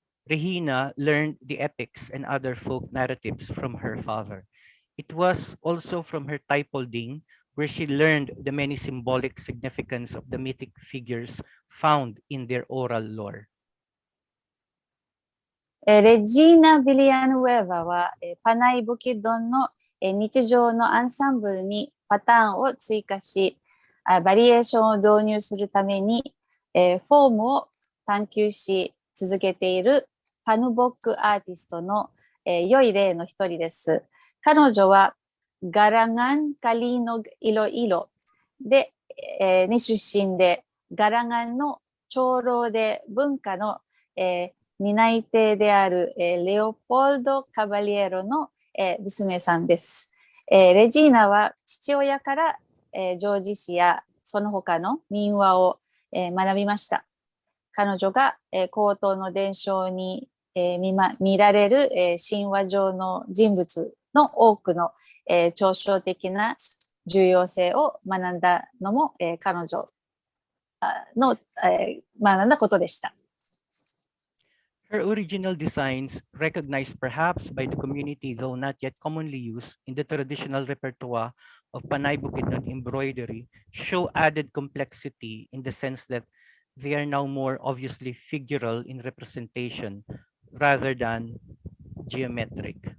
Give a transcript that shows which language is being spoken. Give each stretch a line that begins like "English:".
English: Regina learned the epics and other folk narratives from her father. It was also from her typolding where she learned the many symbolic significance of the mythic figures found in their oral lore.
Japanese: レジーナ・ビリアヌ・ウェーバは、パナイ・ブキドンの日常のアンサンブルにパターンを追加し、バリエーションを導入するために、フォームを探求し続けているパヌボックアーティストの、良い例の一人です。彼女はガラガン・カリーノ・イロイロで、に出身で、ガラガンの長老で文化の、担い手である、レオポルド・カバリエロの、娘さんです。レジーナは父親から、叙事詩やその他の民話を、学びました。彼女が、口頭の伝承に、見られる、神話上の人物の多くの、抽象的な重要性を学んだのも、彼女の、学んだことでした。
English: Her original designs, recognized perhaps by the community though not yet commonly used in the traditional repertoire of Panay Bukidnun embroidery, show added complexity in the sense that they are now more obviously figural in representation rather than geometric.